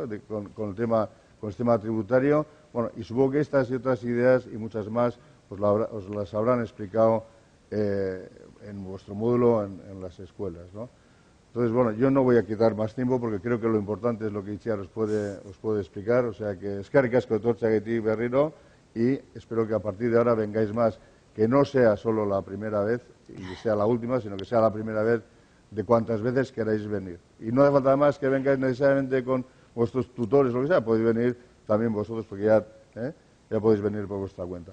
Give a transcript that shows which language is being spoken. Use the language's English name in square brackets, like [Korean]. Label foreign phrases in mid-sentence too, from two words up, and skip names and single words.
[Spanish] con el sistema tributario. Bueno, y supongo que estas y otras ideas y muchas más os las habrán explicado en vuestro módulo en las escuelas, ¿no? Entonces, bueno, yo no voy a quitar más tiempo porque creo que lo importante es lo que Itziar os puede explicar. O sea que [Basque] eskerrik asko etortzeagatik berriro [Spanish] y espero que a partir de ahora vengáis más, que no sea solo la primera vez y que sea la última, sino que sea la primera vez de cuantas veces queráis venir. Y no hace falta más que vengáis necesariamente con vuestros tutores o lo que sea, podéis venir también vosotros porque ya podéis venir por vuestra cuenta.